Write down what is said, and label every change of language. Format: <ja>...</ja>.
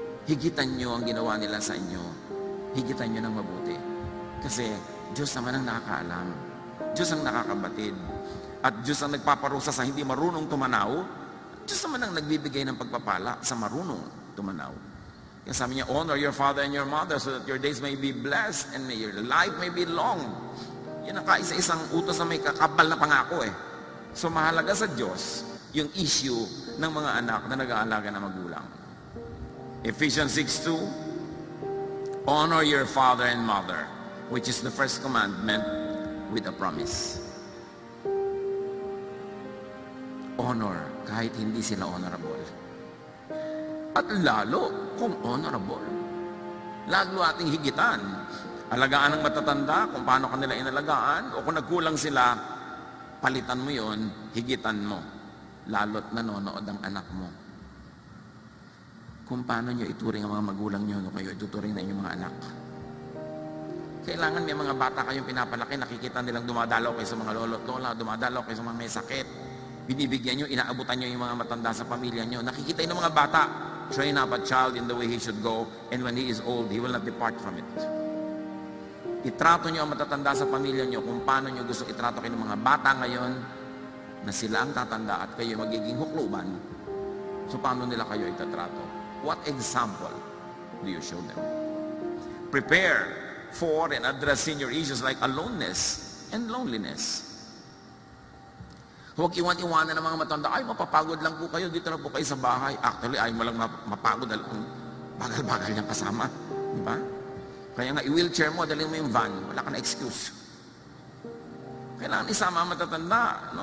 <tl>Higitan nyo ang ginawa nila sa inyo. Higitan nyo ng mabuti. Kasi Diyos naman ang nakakaalam. Diyos ang nakakabatid. At Diyos ang nagpaparusa sa hindi marunong tumanaw. Diyos naman ang nagbibigay ng pagpapala sa marunong tumanaw. Kaya sabi niya,</tl> <en>honor your father and your mother so that your days may be blessed and may your life may be long.</en> <tl>Yan ang kaisa-isang utos na may kakabal na pangako eh. So mahalaga sa Diyos yung issue ng mga anak na nag-aalaga ng magulang.</tl> <en>Ephesians 6:2, honor your father and mother, which is the first commandment with a promise.</en> <tl>Honor kahit hindi sila honorable. At lalo kung honorable. Lalo ating higitan. Alagaan ng matatanda kung paano kanila inalagaan, o kung nagkulang sila, palitan mo yon, higitan mo. Lalo't nanonood ang anak mo. Kung paano nyo ituring ang mga magulang nyo, no, kayo ituturing na inyong mga anak. Kailangan may mga bata kayong pinapalaki, nakikita nilang dumadalaw kayo sa mga lolo't lola, dumadalaw kayo sa mga may sakit. Binibigyan nyo, inaabutan nyo yung mga matanda sa pamilya nyo. Nakikita ng mga bata,</tl> <en>train up a child in the way he should go, and when he is old, he will not depart from it.</en> <tl>Itrato nyo ang matatanda sa pamilya nyo kung paano nyo gusto itrato kayo ng mga bata ngayon na sila ang tatanda at kayo magiging hukluban. So paano nila kayo itatrato?</tl> <en>What example do you show them? Prepare for and address senior issues like aloneness and loneliness.</en> <tl>Huwag iwan-iwanan ng mga matanda, ay mapapagod lang po kayo, dito na po kayo sa bahay. Actually, ay mo lang mapagod, bagal-bagal niyang kasama. Di ba? Kaya nga, i-wheelchair mo, dalhin mo yung van, wala ka na excuse. Kailangan isama ang matatanda, no?</tl>